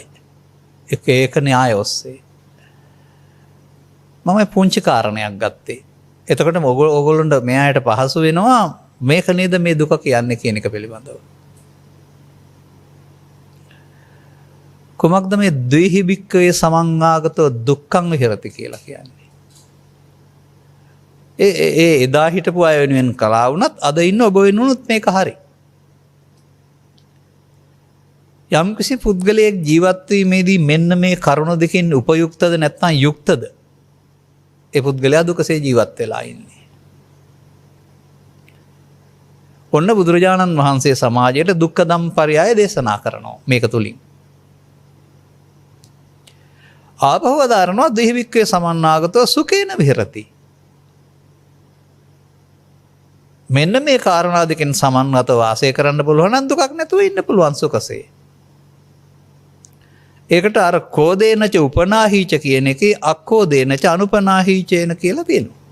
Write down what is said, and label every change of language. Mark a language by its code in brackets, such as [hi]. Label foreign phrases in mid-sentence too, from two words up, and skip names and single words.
[si] ඒක න්‍යාය ඔස්සේ. මම පුංචි කාරණයක් ගත්තේ. එතකොට ඕගොල්ලන්ට මෙයාට පහසු වෙනවා මේක නේද මේ දුක කියන්නේ කියන එක පිළිබඳව. කුමක්ද මේ [pi] ද්වේහි භික්ඛවේ සමන්නාගතෝ දුක්ඛං විහෙරති [si] කියලා කියන්නේ? ඒ එදා හිටපු අය වෙනුවෙන් කළා වුණත් අද ඉන්න ඔබ වෙනුනොත් මේක හරි. යම් කිසි පුද්ගලයෙක් ජීවත් වීමේදී මෙන්න මේ කරුණ දෙකෙන් උපයුක්තද නැත්නම් යුක්තද? ඒ පුද්ගලයා දුකසේ ජීවත් වෙලා ඉන්නේ. ඔන්න බුදුරජාණන් වහන්සේ සමාජයට [pi] දුක්ඛ ධම්පරියාය [si] දේශනා කරනවා මේක තුලින්. [pi] ආපහු වදාරනවා ද්වේහි භික්ඛවේ සමන්නාගතෝ සුඛේන විහෙරති. [si] මෙන්න මේ කාරණා දෙකෙන් සමන්වත වාසය කරන්න පුළුවන් නම් දුකක් නැතුව ඉන්න පුළුවන් සුඛසේ. ඒකට අර [pi] කෝදේනච උපනාහීච [si] කියන එකේ [pi] අක්කෝදේනච අනුපනාහීචේන [si] කියලා තියෙනවා.